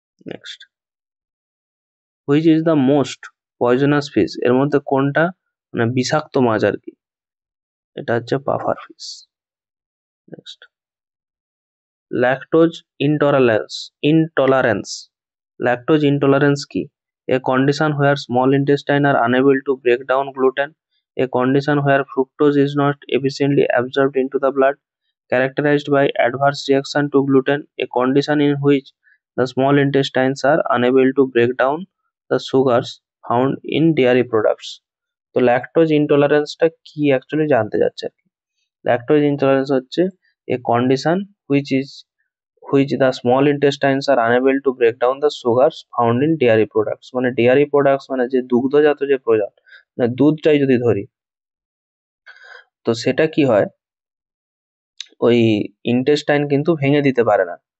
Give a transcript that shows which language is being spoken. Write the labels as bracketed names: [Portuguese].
[English] Next, which is the most poisonous fish? [Bangla] এর মধ্যে কোনটা মানে বিষাক্ত মাছ আর কি, এটা হচ্ছে puffer fish. Next, lactose intolerance lactose intolerance কি? [English] A condition where small intestine are unable to break down gluten, a condition where fructose is not efficiently absorbed into the blood, characterized by adverse reaction to gluten, a condition in which the small intestines are unable to break down the sugars found in dairy products. [Bangla] তো lactose ইনটলারেন্সটা কি actually জানতে যাচ্ছে আর কি। Lactose intolerance হচ্ছে এ condition [English] which the small intestines are unable to break down the sugars found in dairy products, [Bangla] মানে dairy products মানে যে দুগ্ধজাত যে প্রোডাক্ট, মানে দুধটাই যদি ধরি, তো সেটা কি হয়, ওই ইন্টেস্টাইন কিন্তু ভেঙে দিতে পারে না।